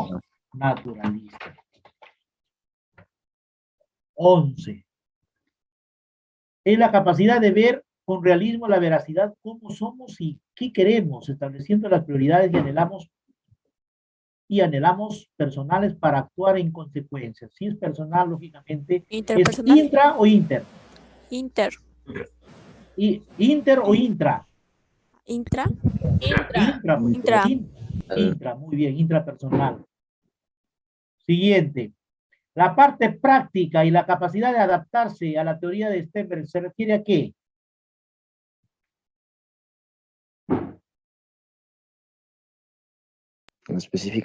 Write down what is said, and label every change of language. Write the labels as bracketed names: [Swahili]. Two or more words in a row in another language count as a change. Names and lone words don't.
[Spanish] ¿No? Naturalista. 11. Es la capacidad de ver con realismo la veracidad, cómo somos y qué queremos, estableciendo las prioridades y anhelamos personales para actuar en consecuencia. Si es personal, lógicamente, ¿es ¿Interpersonal? intra o inter? Inter. ¿Inter o intra? Intra. Intra. Intra, Intra. intra, muy bien, intrapersonal. Siguiente. La parte práctica y la capacidad de adaptarse a la teoría de Stenberg se refiere a qué? Específica.